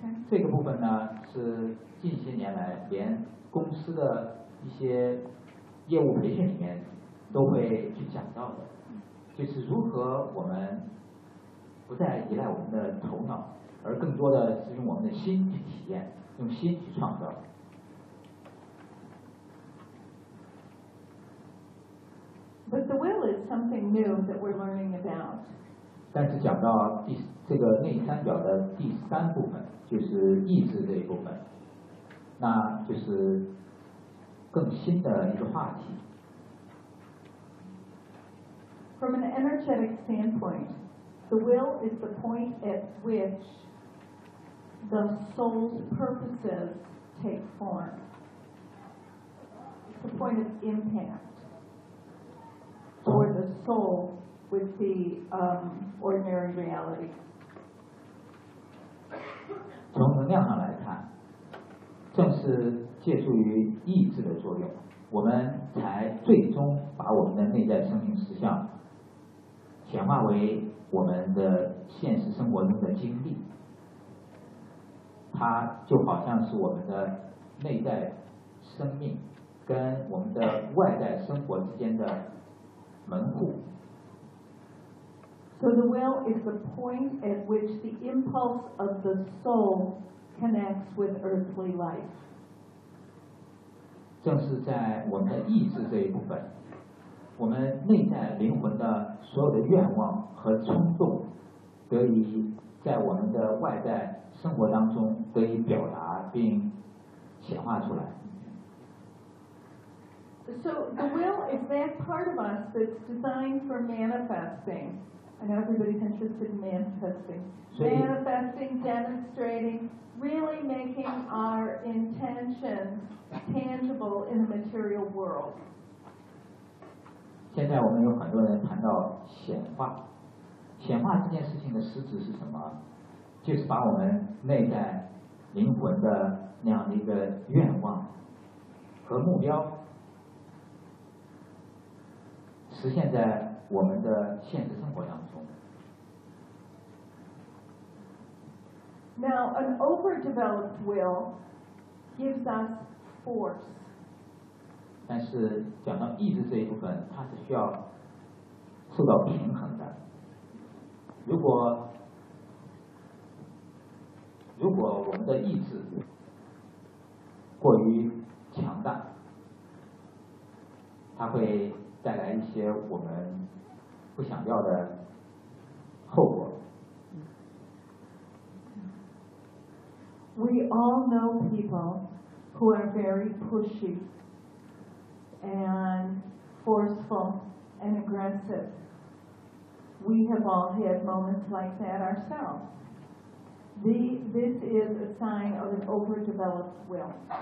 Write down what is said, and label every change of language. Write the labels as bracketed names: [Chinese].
[Chinese] 这个部分呢，是近些年来连公司的一些业务培训里面都会去讲到的，就是如何我们不再依赖我们的头脑，而更多的是用我们的心去体验，用心去创造。 [English] But the will is something new that we're learning about. [Chinese] 但是讲到第这个内三角的第三部分，就是意志这一部分，那就是更新的一个话题。 [English] From an energetic standpoint, the will is the point at which the soul's purposes take form. It's the point of impact. Or the soul with the ordinary reality. [Chinese] 从能量上来看，正是借助于意志的作用，我们才最终把我们的内在生命实相显化为我们的现实生活中的经历。它就好像是我们的内在生命跟我们的外在生活之间的 [English] So the will is the point at which the impulse of the soul connects with earthly life. [Chinese] 正是在我们的意志这一部分，我们内在灵魂的所有的愿望和冲动，得以在我们的外在生活当中得以表达并显化出来。 [English] So the will is that part of us that's designed for manifesting. I know everybody's interested in manifesting. Manifesting, demonstrating, really making our intentions tangible in the material world. [Chinese] 现在我们有很多人谈到显化，显化这件事情的实质是什么？就是把我们内在灵魂的那样的一个愿望和目标。实现在我们的现实生活当中。 [English] Now, an overdeveloped will gives us force. [Chinese] 但是讲到意志这一部分，它是需要受到平衡的。如果我们的意志过于强大，它会带来一些我们不想要的后果。 [English] We all know people who are very pushy and forceful and aggressive. We have all had moments like that ourselves. This is a sign of an overdeveloped will.